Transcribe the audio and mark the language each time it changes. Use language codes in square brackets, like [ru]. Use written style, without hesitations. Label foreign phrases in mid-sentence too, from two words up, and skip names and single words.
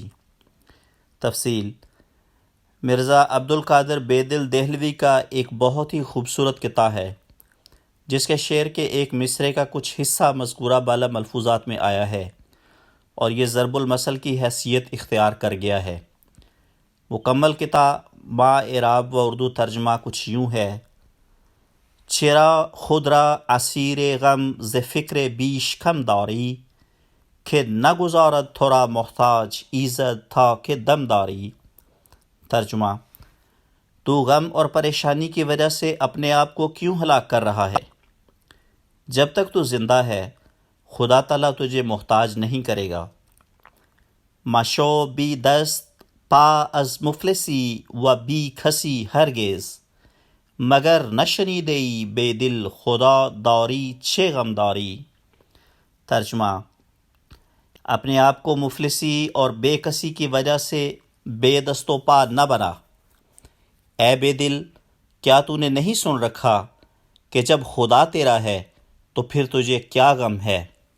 [ur] تفصیل: مرزا عبدالقادر بیدل دہلوی کا ایک بہت ہی خوبصورت قطعہ ہے جس کے شعر کے ایک مصرعے کا کچھ حصہ مذکورہ بالا ملفوظات میں آیا ہے اور یہ ضرب المثل کی حیثیت اختیار کر گیا ہے۔ مکمل قطعہ با اعراب و اردو ترجمہ کچھ یوں ہے: [fa] چرا خود را اسیر غم ز فکر بیش کم داری، کہ نگذارد تو را محتاج ایزد تا کہ دم داری۔ [ur] ترجمہ: تو غم اور پریشانی کی وجہ سے اپنے آپ کو کیوں ہلاک کر رہا ہے؟ جب تک تو زندہ ہے خدا تعالیٰ تجھے محتاج نہیں کرے گا۔ [fa] مشو بی دست پا از مفلسی و بی کسی ہرگز، مگر نشنیدئی بے دل خدا داری چه غم داری۔ [ur] ترجمہ: اپنے آپ کو مفلسی اور بے کسی کی وجہ سے بے دست و پا نہ بنا۔ اے بے دل، کیا تو نے نہیں سن رکھا کہ جب خدا تیرا ہے تو پھر تجھے کیا غم ہے؟